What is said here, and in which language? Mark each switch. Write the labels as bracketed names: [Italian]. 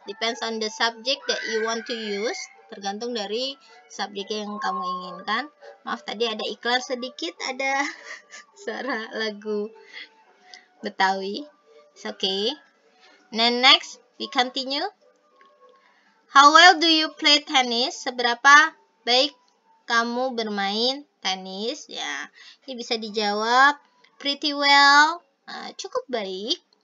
[English] Depends on the subject that you want to use. [Indonesian] Tergantung dari subjek yang kamu inginkan. Maaf tadi ada iklan sedikit, ada suara lagu Betawi. [English] It's okay. Then next, we continue. How well do you play tennis? [Indonesian] Seberapa baik kamu bermain tenis? Ya, ini bisa dijawab [English] pretty well, [Indonesian] cukup baik.